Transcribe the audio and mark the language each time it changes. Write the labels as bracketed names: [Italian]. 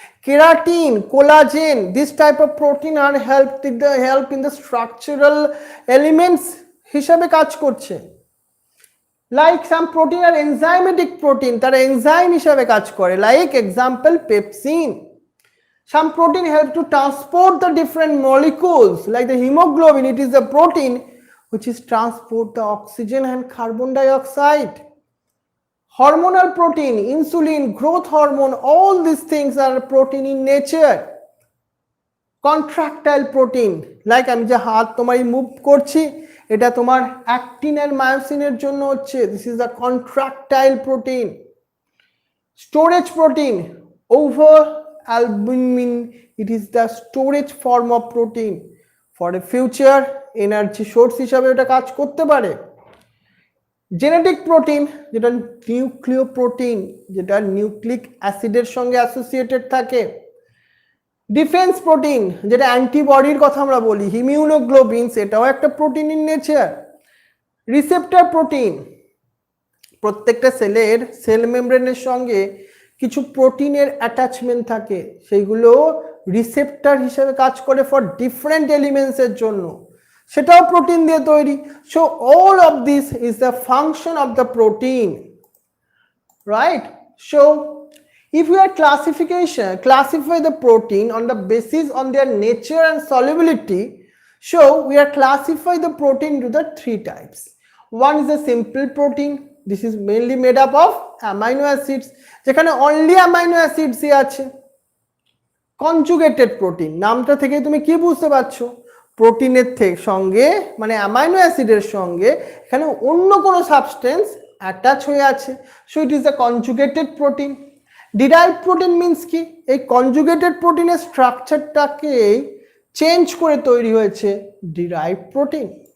[English] keratin, collagen, this type of protein are help in the structural elements [Bangla] হিসাবে কাজ করছে। [English] like some protein are enzymatic protein, [Bangla] তারা enzyme হিসাবে কাজ করে, [English] Like example pepsin. Some protein help to transport the different molecules, like the hemoglobin, it is a protein which is transport the oxygen and carbon dioxide. Hormonal protein, insulin, growth hormone, all these things are protein in nature. Contractile protein, like [Bangla] আমি যে হাত তোমার move করছি, এটা তোমার actin আর মায়োসিনের জন্য হচ্ছে, [English] this is the contractile protein. Storage protein, over albumin, it is the storage form of protein for a future energy source [Bangla] হিসাবে এটা কাজ করতে পারে। জেনেটিক প্রোটিন, যেটা নিউক্লিওপ্রোটিন, যেটা নিউক্লিক অ্যাসিডের সঙ্গে অ্যাসোসিয়েটেড থাকে। ডিফেন্স প্রোটিন, যেটা অ্যান্টিবডির কথা আমরা বলি, হিমিউনোগ্লোবিনস, এটাও একটা protein in nature. Receptor protein, প্রত্যেকটা সেলের সেল মেমব্রেনের সঙ্গে কিছু প্রোটিনের অ্যাটাচমেন্ট থাকে, সেইগুলো রিসেপ্টর হিসেবে কাজ করে ফর ডিফারেন্ট এলিমেন্টসের জন্য, সেটাও প্রোটিন দিয়ে তৈরি। [English] So all of this is the function of the protein, right? So if we are classify the protein on the basis on their nature and solubility, so we are classify the protein into the three types. One is a simple protein, this is mainly made up of amino acids, যেখানে only amino acids ই আছে। [Bangla] Conjugated protein, নামটা থেকে তুমি কি বুঝতে পারছো, প্রোটিনের সঙ্গে মানে অ্যামাইনো অ্যাসিডের সঙ্গে এখানে অন্য কোনো সাবস্টেন্স অ্যাটাচ হয়ে আছে, [English] So it is the conjugated protein. [Bangla] Derived protein means কি, এই কনজুগেটেড প্রোটিনের স্ট্রাকচারটাকে চেঞ্জ করে তৈরি হয়েছে ডিরাইভড প্রোটিন।